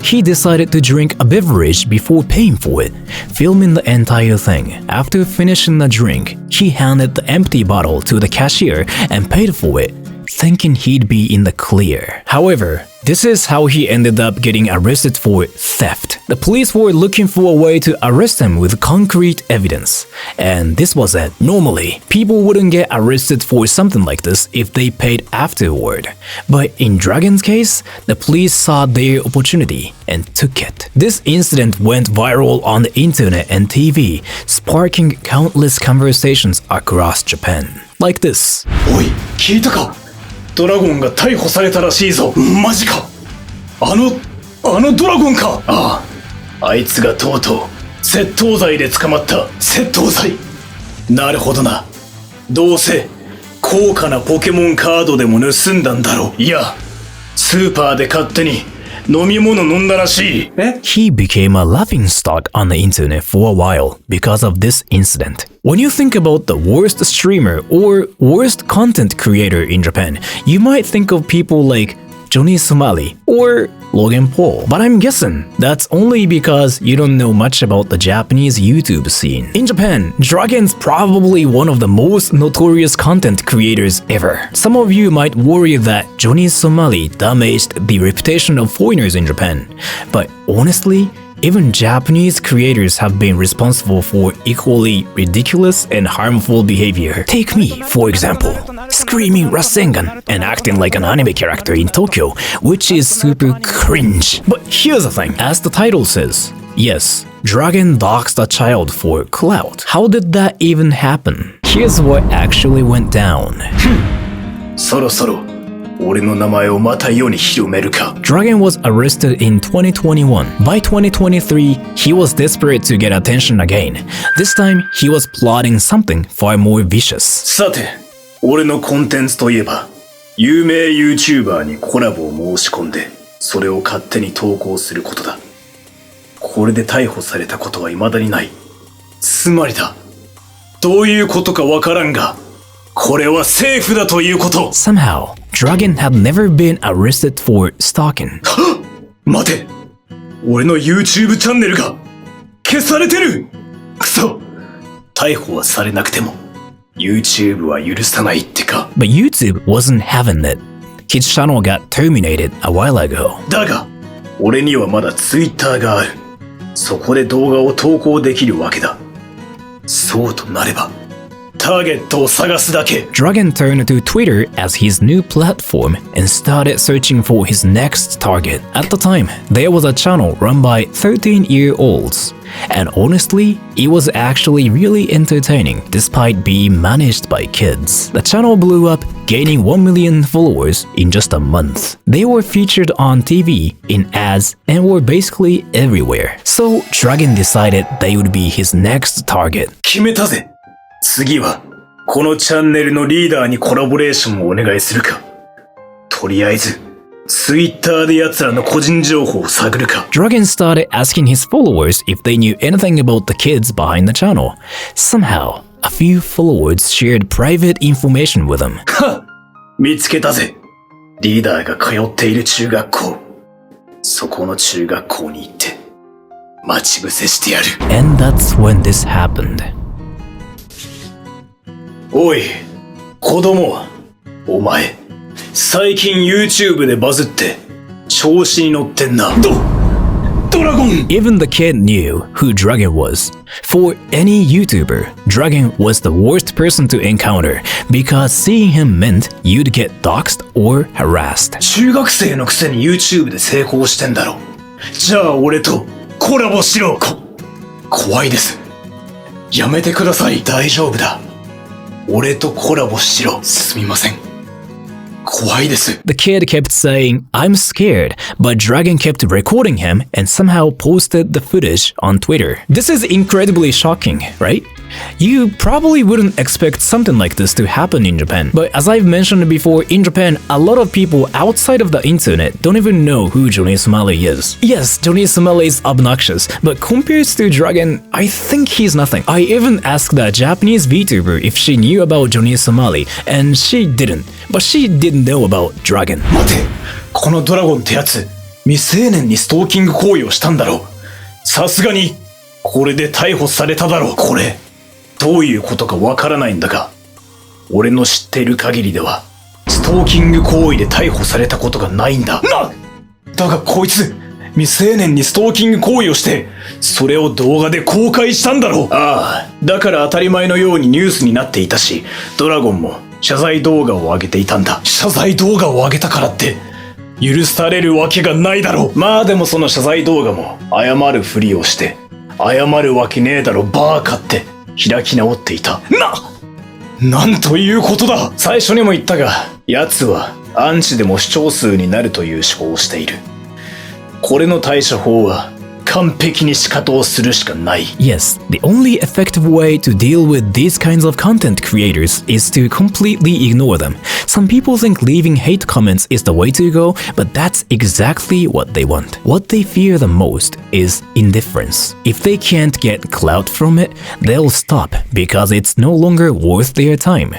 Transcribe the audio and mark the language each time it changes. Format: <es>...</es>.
<en>He decided to drink a beverage before paying for it, filming the entire thing. After finishing the drink, he handed the empty bottle to the cashier and paid for it, thinking he'd be in the clear. However, this is how he ended up getting arrested for theft. The police were looking for a way to arrest him with concrete evidence. And this was it. Normally, people wouldn't get arrested for something like this if they paid afterward. But in Dragon's case, the police saw their opportunity and took it. This incident went viral on the internet and TV, sparking countless conversations across Japan. Like this.</en> <ja>おい、聞いたか? ドラゴンが逮捕されたらしいぞ。マジか。あのドラゴンか。ああ、あいつがとうとう窃盗罪で捕まった。窃盗罪。なるほどな。どうせ高価なポケモンカードでも盗んだんだろう。いや、スーパーで勝手に飲み物飲んだらしい。</ja> <en>He became a laughingstock on the internet for a while because of this incident. When you think about the worst streamer or worst content creator in Japan, you might think of people like Johnny Somali or Logan Paul. But I'm guessing that's only because you don't know much about the Japanese YouTube scene. In Japan, Dragon's probably one of the most notorious content creators ever. Some of you might worry that Johnny Somali damaged the reputation of foreigners in Japan. But honestly, even Japanese creators have been responsible for equally ridiculous and harmful behavior. Take me, for example, screaming Rasengan and acting like an anime character in Tokyo, which is super cringe. But here's the thing, as the title says, yes, Dragon doxed a child for clout. How did that even happen? Here's what actually went down.</en> <ja>そろそろ俺の名前をまた世に広めるか。</ja> <en>Dragon was arrested in 2021. By 2023, he was desperate to get attention again. This time, he was plotting something far more vicious.</en> <ja>さて、俺のコンテンツといえば、有名 YouTuber にコラボを申し込んで、それを勝手に投稿することだ。これで逮捕されたことは未だにない。つまりだ。どういうことかわからんが、これは政府だということ。</ja> <en>Somehow, Dragon had never been arrested for stalking.</en> <ja>待て、俺の YouTube チャンネルが消されてる。くそ、逮捕はされなくても YouTube は許さないってか。</ja> <en>But YouTube wasn't having it. His channel got terminated a while ago.</en> <ja>だが、俺にはまだ Twitter がある。そこで動画を投稿できるわけだ。そうとなれば、ターゲットを探すだけ。</ja> <en>Dragon turned to Twitter as his new platform and started searching for his next target. At the time, there was a channel run by 13-year-olds. And honestly, it was actually really entertaining despite being managed by kids. The channel blew up, gaining 1 million followers in just a month. They were featured on TV, in ads, and were basically everywhere. So Dragon decided they would be his next target.</en> <ja>決めたぜ。次は、このチャンネルのリーダーにコラボレーションをお願いするか。とりあえず、Twitter で奴らの個人情報を探るか。</ja> <en>Dragon started asking his followers if they knew anything about the kids behind the channel. Somehow, a few followers shared private information with him.</en> <ja>はっ、見つけたぜ。リーダーが通っている中学校。そこの中学校に行って、待ち伏せしてやる。</ja> <en>And that's when this happened.</en> <ja>おい、子供、お前、最近 YouTube でバズって調子に乗ってんな。ドラゴン！</ja> <en>Even the kid knew who Dragon was. For any YouTuber, Dragon was the worst person to encounter because seeing him meant you'd get doxxed or harassed.</en> <ja>中学生のくせに YouTube で成功してんだろ。じゃあ俺とコラボしろ。怖いです。やめてください。大丈夫だ。俺とコラボしろ。すみません。怖いです。</ja> <en>The kid kept saying, "I'm scared," but Dragon kept recording him and somehow posted the footage on Twitter. This is incredibly shocking, right? You probably wouldn't expect something like this to happen in Japan. But as I've mentioned before, in Japan, a lot of people outside of the internet don't even know who Johnny Somali is. Yes, Johnny Somali is obnoxious, but compared to Dragon, I think he's nothing. I even asked a Japanese VTuber if she knew about Johnny Somali, and she didn't. But she didn't know about Dragon.</en> <ja>待て、このドラゴンってやつ、未成年にストーキング行為をしたんだろう。さすがに、これで逮捕されただろう。これ、どういうことかわからないんだが、俺の知っている限りでは、ストーキング行為で逮捕されたことがないんだ。だがこいつ、未成年にストーキング行為をして、それを動画で公開したんだろう。ああ、だから当たり前のようにニュースになっていたし、ドラゴンも謝罪動画を上げていたんだ。謝罪動画を上げたからって、許されるわけがないだろう。まあでもその謝罪動画も、謝るふりをして、謝るわけねえだろ、バーカって、開き直っていた。なんということだ。最初にも言ったが、奴はアンチでも視聴数になるという思考をしている。これの対処法は完璧に仕方をするしかない。</ja> <en>Yes, the only effective way to deal with these kinds of content creators is to completely ignore them. Some people think leaving hate comments is the way to go, but that's exactly what they want. What they fear the most is indifference. If they can't get clout from it, they'll stop because it's no longer worth their time.</en>